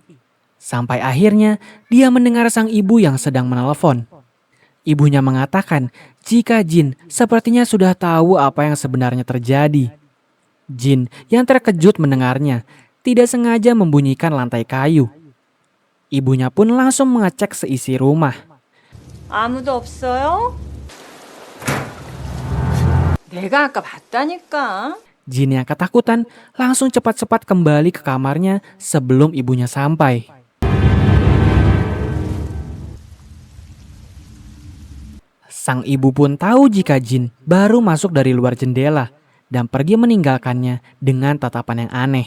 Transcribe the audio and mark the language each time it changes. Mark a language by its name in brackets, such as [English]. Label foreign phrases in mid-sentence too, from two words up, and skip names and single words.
[Indonesian] Sampai akhirnya dia mendengar sang ibu yang sedang menelpon. Ibunya mengatakan jika Jin sepertinya sudah tahu apa yang sebenarnya terjadi. Jin yang terkejut mendengarnya tidak sengaja membunyikan lantai kayu. Ibunya pun langsung mengecek seisi rumah. [Korean] 아무도 없어요? 내가 아까 봤다니까. [Indonesian] Jin yang ketakutan langsung cepat-cepat kembali ke kamarnya sebelum ibunya sampai. Sang ibu pun tahu jika Jin baru masuk dari luar jendela dan pergi meninggalkannya dengan tatapan yang aneh.